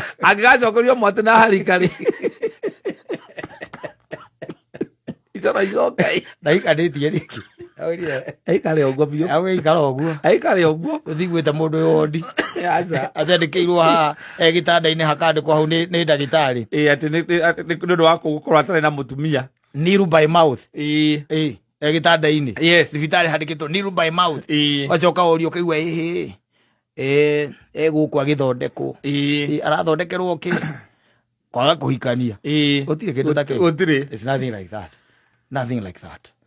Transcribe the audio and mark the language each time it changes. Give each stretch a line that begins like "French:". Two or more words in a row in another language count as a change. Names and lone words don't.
Kikuyu: angigacokerio mwate na harikari icora icokai ndaikanĩtie rĩngĩ aikare ũguo biũ aikare ũguo ũthiguĩte mũndũ ũyũ wondi athendĩkĩirwo haha gĩtanda-inĩ hakandĩkwo hau nĩ ndagĩtarĩ atĩ nĩ ũndũ wa gũkorwo atarĩ na mũtumia
English: needle by mouth
Kikuyu: gĩtanda-inĩ thibitarĩ handĩkĩtwo
English: needle by mouth
Kikuyu: wacoka ũrio ũkaigua gũkũ agĩthondekwo arathondekerwo kĩ kwaga kũhikania gũtirĩ kĩndũ ta kĩu.
English: It's nothing like that.